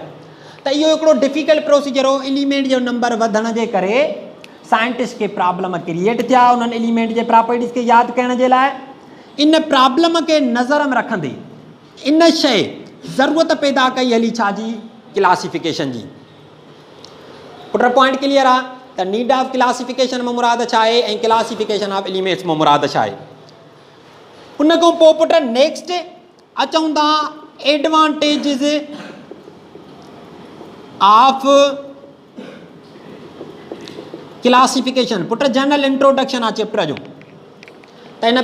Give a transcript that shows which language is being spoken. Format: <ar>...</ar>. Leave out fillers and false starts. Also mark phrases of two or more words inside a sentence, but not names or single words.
<sd>त इहो हिकिड़ो</sd> <en>difficult procedure</en> <sd>हो। एलिमेंट जो नंबर वधण जे करे साइंटिस्ट खे</sd> <en>problem create</en> <sd>थिया उन्हनि एलिमेंट जे प्रॉपर्टीज़ खे यादि करण जे लाइ। इन प्रॉब्लम खे नज़र में रखंदे इन शइ ज़रूरत पैदा कई हली छाजी, क्लासिफिकेशन जी।</sd> <en>but point clear</en> <sd>आहे त</sd> <en>need of classification</en> <sd>में मुराद छा आहे ऐं</sd> <en>classification of elements</en> <sd>में मुराद छा आहे। उन खां पोइ</sd> <en>but next</en> <sd>अचूं था</sd> <en>advantages of classification but general introduction</en> <sd>आहे चैप्टर जो, त हिन</sd>